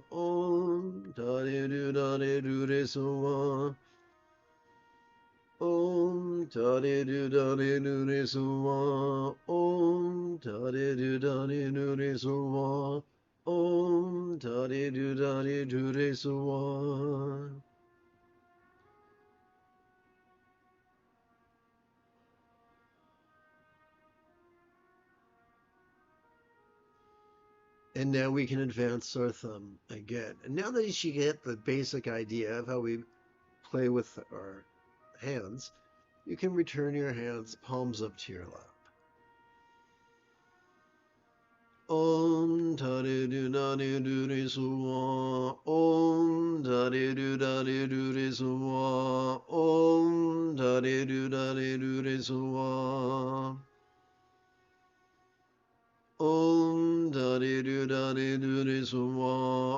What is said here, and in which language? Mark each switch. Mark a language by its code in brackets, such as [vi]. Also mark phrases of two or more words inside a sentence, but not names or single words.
[sa] Om tare tu tare tu re so wa. Om tare tu tare tu re so wa. Om tare tu tare tu re so wa. Om tare tu tare tu re so wa. [en] And now we can advance our thumb again. And now that you get the basic idea of how we play with our hands, you can return your hands palms up to your lap. [sa] Om tare du tare du re so wa. Om tare du tare du re so wa. Om tare du tare du re so wa. Om tare du tare du re so wa.